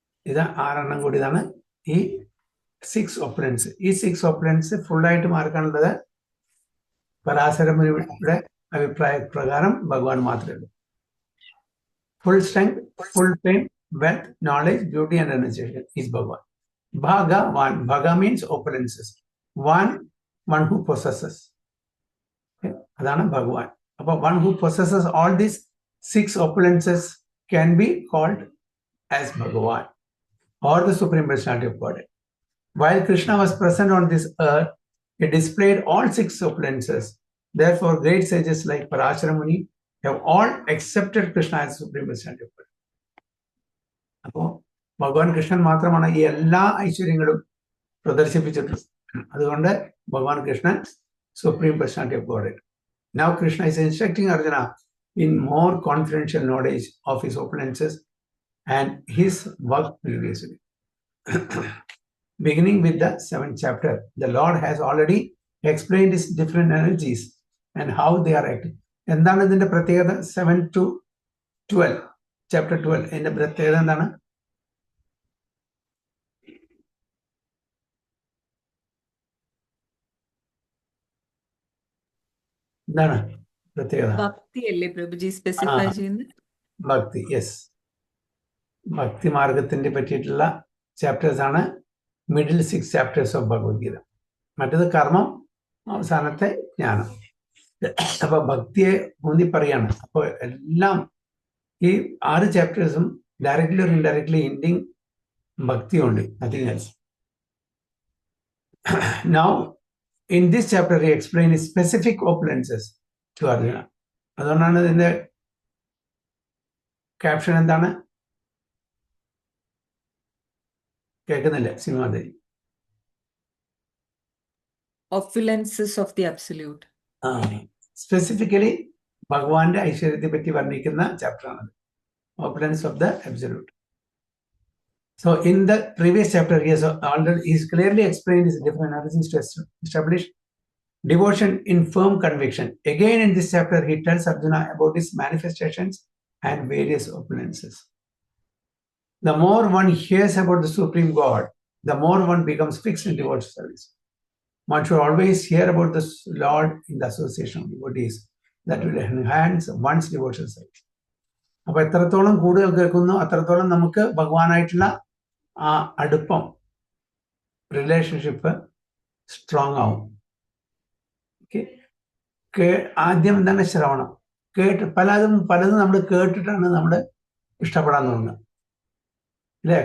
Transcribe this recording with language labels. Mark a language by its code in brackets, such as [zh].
[ml] ഇത് 6 കൂടിയതാണ് ഈ 6 ഓപ്പുലൻസ്. ഈ 6 ഓപ്പുലൻസ് ഫുള്ളായിട്ട് മാർക്കാനുള്ളത് പരാശരമുനിയുടെ അഭിപ്രായ പ്രകാരം ഭഗവാൻ മാത്രമേ ഉള്ളൂ. [en] full strength, full fame, wealth, knowledge, beauty and renunciation [ml] is ഭഗവാൻ. [en] Bhagavan, Bhaga means opulences. One who possesses. Okay? Adana Bhagavan. But one who possesses all these 6 opulences can be called as Bhagavan or the Supreme Personality of Godhead. While Krishna was present on this earth, he displayed all 6 opulences. Therefore, great sages like Parashara Muni have all accepted Krishna as Supreme Personality of Godhead. [ml] Apo ഭഗവാൻ കൃഷ്ണൻ മാത്രമാണ് ഈ എല്ലാ ഐശ്വര്യങ്ങളും പ്രദർശിപ്പിച്ചിട്ടുള്ളത്. അതുകൊണ്ട് ഭഗവാൻ Krishnan [en] Supreme personality of god. Now Krishna is instructing Arjuna in more confidential knowledge of his opulences and his work previously. Beginning with the 7th chapter, the Lord has already explained his different energies and how they are acting. [ml] എന്താണ് ഇതിന്റെ പ്രത്യേകത? [en] 7 to 12, chapter 12 [ml] ഇതിന്റെ പ്രത്യേകത എന്താണ്? എന്താണ് പ്രത്യേകത? ഭക്തി അല്ലേ പ്രഭുജി സ്പെസിഫൈ ചെയ്യുന്നത്? ഭക്തി, യെസ്. ഭക്തി മാർഗത്തിന്റെ പറ്റിയിട്ടുള്ള ചാപ്റ്റേഴ്സ് ആണ് [en] Middle 6 chapters of Bhagavad Gita. [ml] മറ്റേത് കർമ്മം, അവസാനത്തെ ജ്ഞാനം. അപ്പൊ ഭക്തിയെ ഊന്നി പറയാണ്. അപ്പോൾ എല്ലാം ഈ 6 ചാപ്റ്റേഴ്സും [en] Directly or indirectly Bhakti only, nothing else. Now, in this chapter, he explains specific opulences to Arjuna. [ml] അതുകൊണ്ടാണ് ഇതിന്റെ ക്യാപ്ഷൻ എന്താണ്? കേൾക്കുന്നില്ല സിനിമാദേവി. [en] Opulences of the absolute. [ml] Specifically ഭഗവാന്റെ ഐശ്വര്യത്തെ പറ്റി വർണ്ണിക്കുന്ന ചാപ്റ്ററാണ് ഓപ്പുലൻസ് of the absolute. [en] So in the previous chapter, he's clearly explained his different analysis to establish devotion in firm conviction. Again, in this chapter, he tells Arjuna about his manifestations and various opulences. The more one hears about the Supreme God, the more one becomes fixed in devotional service. One should always hear about the Lord in the association of devotees. That will enhance one's devotional service. [ml] അപ്പോൾ എത്രത്തോളം കൂടുതൽ കേൾക്കുന്നു അത്രത്തോളം നമുക്ക് ഭഗവാനായിട്ടുള്ള ആ അടുപ്പം, relationship strong ആവും. ആദ്യം എന്താണ്? ശ്രവണം. പലതും നമ്മൾ കേട്ടിട്ടാണ് നമ്മൾ ഇഷ്ടപ്പെടാൻ തോന്നുന്നത്, അല്ലേ?